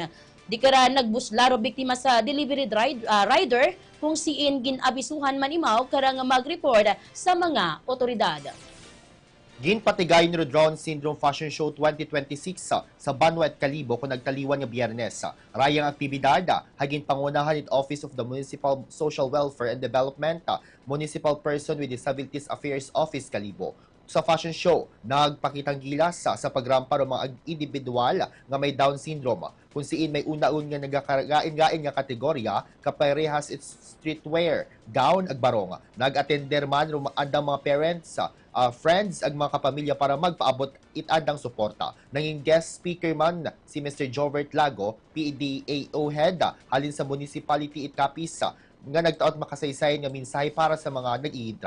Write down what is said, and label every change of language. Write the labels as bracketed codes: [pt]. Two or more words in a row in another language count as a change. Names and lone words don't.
[akl] Di kara nagbuslaro biktima sa delivery rider kung siin ginabisuhan man imaw kara nga mag-report sa mga otoridad. Ginpatigay ni Down Syndrome Fashion Show 2026 sa Banwet, Kalibo kung nagtaliwan nga Biyernes. Rayang aktibidad, hagin pangunahan it Office of the Municipal Social Welfare and Development, Municipal Person with Disabilities Affairs Office, Kalibo. Sa fashion show, nagpakitang gilas sa pagrampa ng mga individual nga may Down syndrome. Kung siin may una-un nga nagkakagain-gain nga kategorya, kaparehas its streetwear, gown ag barong. Nag-attender man andang mga [en] parents, friends [akl] ag mga kapamilya para magpaabot itadang suporta. Nanging [en] guest speaker [akl] man si Mr. Jovert Lago, PDAO head, halin sa municipality it Capiz, nga nagtaot makasaysayan nga mensahe para sa mga nag-iintra.